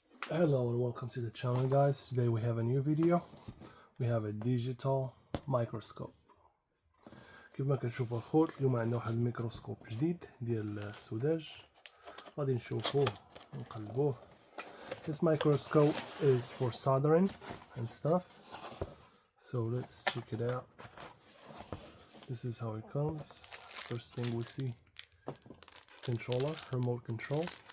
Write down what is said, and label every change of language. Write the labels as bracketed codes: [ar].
[en] Hello and welcome to the channel guys. Today we have a new video. We have a digital microscope. [ar] كيف ما كتشوفوا الخوت اليوم عندنا واحد الميكروسكوب جديد ديال السوداج غادي نشوفوه ونقلبوه. [en] This microscope is for soldering and stuff. So let's check it out. This is how it comes. First thing we see, controller, remote control.